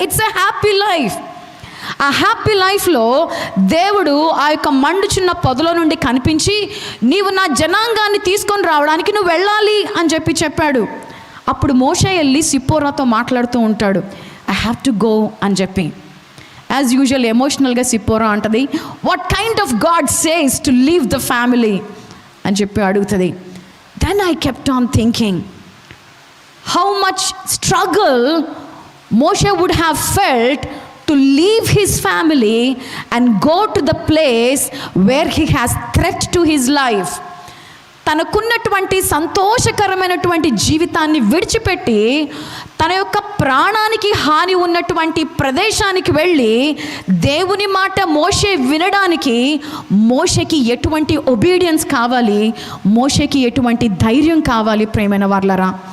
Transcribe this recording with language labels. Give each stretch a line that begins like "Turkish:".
English: It's a happy life.
Telugu: ఆ happy లైఫ్లో దేవుడు ఆ యొక్క మండుచున్న పొదలో నుండి కనిపించి, నీవు నా జనాంగాన్ని తీసుకొని రావడానికి నువ్వు వెళ్ళాలి అని చెప్పాడు. అప్పుడు మోషే వెళ్ళి సిప్పోరాతో మాట్లాడుతూ ఉంటాడు,
English: I have to go
Telugu: అని చెప్పి. యాజ్ యూజువల్ ఎమోషనల్గా సిప్పోరా అంటది,
English: what kind of God says to leave the family
Telugu: అని చెప్పి అడుగుతుంది.
English: Then I kept on thinking how much struggle Moshe would have felt to leave his family and go to the place where he has threat to his life.
Telugu: తనకున్నటువంటి సంతోషకరమైనటువంటి జీవితాన్ని విడిచిపెట్టి తన యొక్క ప్రాణానికి హాని ఉన్నటువంటి ప్రదేశానికి వెళ్ళి దేవుని మాట మోషే వినడానికి మోషేకి ఎటువంటి ఒబీడియన్స్ కావాలి, మోషేకి ఎటువంటి ధైర్యం కావాలి ప్రియమైన వార్లరా?